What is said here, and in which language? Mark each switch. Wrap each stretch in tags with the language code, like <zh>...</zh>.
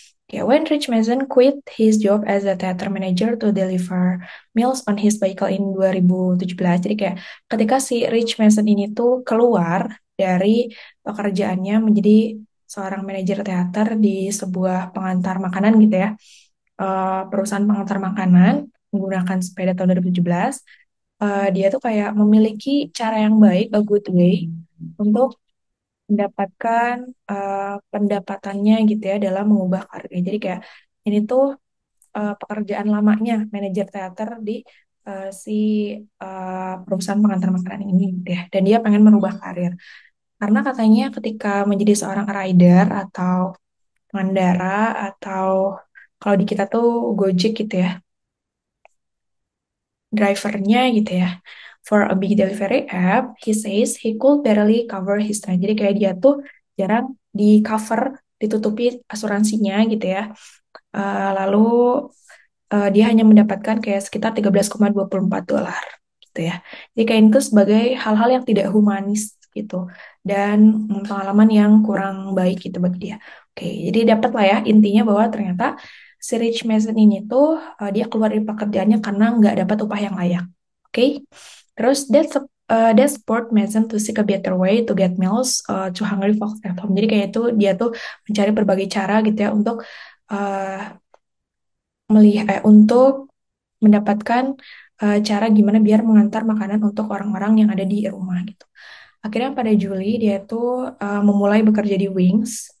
<en>Okay, when Rich Mason quit his job as a theater manager to deliver meals on his vehicle in 2017.</en> <id>Jadi kayak ketika si Rich Mason ini tuh keluar dari pekerjaannya menjadi seorang manajer teater di sebuah pengantar makanan gitu ya, perusahaan pengantar makanan menggunakan sepeda tahun 2017, dia tuh kayak memiliki cara yang baik,</id> <en>a good way,</en> <id>untuk mendapatkan pendapatannya gitu ya dalam mengubah karirnya. Jadi kayak ini tuh pekerjaan lamanya manajer teater di si perusahaan pengantar makanan ini gitu ya. Dan dia pengen merubah karir. Karena katanya ketika menjadi seorang rider atau pengendara atau kalau di kita tuh Gojek gitu ya, drivernya gitu ya.</id> <en>For a big delivery app, he says he could barely cover his rent.</en> <id>Jadi kayak dia tuh jarang di cover, ditutupi asuransinya gitu ya. Lalu dia hanya mendapatkan kayak sekitar 13,24 dolar gitu ya. Jadi kayak itu sebagai hal-hal yang tidak humanis gitu dan pengalaman yang kurang baik gitu bagi dia. Oke, jadi dapat lah ya intinya bahwa ternyata si Rich Mason ini tuh dia keluar dari pekerjaannya karena nggak dapat upah yang layak. Oke, terus</id> <en>that sport Mason to seek a better way to get meals to hungry folks at home.</en> <id>Jadi kayak itu dia tuh mencari berbagai cara gitu ya untuk uh, untuk mendapatkan cara gimana biar mengantar makanan untuk orang-orang yang ada di rumah gitu. Akhirnya pada Juli dia tuh memulai bekerja di Wings.</id>